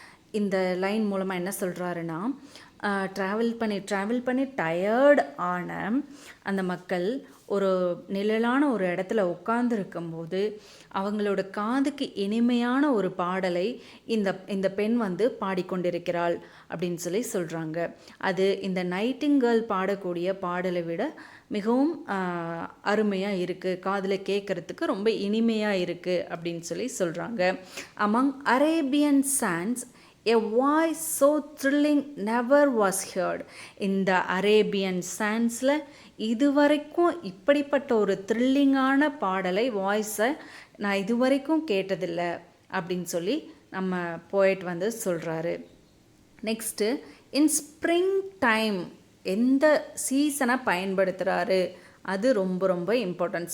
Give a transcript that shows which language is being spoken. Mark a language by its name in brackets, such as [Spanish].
[Tamil] இந்த லைன் மூலமாக என்ன சொல்கிறாருன்னா, ட்ராவல் பண்ணி டயர்ட் ஆன அந்த மக்கள் ஒரு நிழலான ஒரு இடத்துல உட்கார்ந்துருக்கும்போது அவங்களோட காதுக்கு இனிமையான ஒரு பாடலை இந்த பெண் வந்து பாடிக்கொண்டிருக்கிறாள் அப்படின்னு சொல்லி சொல்கிறாங்க. அது இந்த நைட்டிங்கேர்ல் பாடக்கூடிய பாடலை விட மிகவும் அருமையாக இருக்குது, காதில் கேட்குறதுக்கு ரொம்ப இனிமையாக இருக்குது அப்படின்னு சொல்லி சொல்கிறாங்க. [English] Among Arabian sands a voice so thrilling never was heard. [Tamil] இந்த அரேபியன் சான்ஸில் இதுவரைக்கும் இப்படிப்பட்ட ஒரு த்ரில்லிங்கான பாடலை வாய்ஸை நான் இதுவரைக்கும் கேட்டதில்லை அப்படின்னு சொல்லி நம்ம போய்ட் வந்து சொல்கிறாரு. நெக்ஸ்ட்டு, [English] in spring time [Tamil] எந்த சீசனை பயன்படுத்துகிறாரு, அது ரொம்ப ரொம்ப இம்பார்ட்டன்ட்.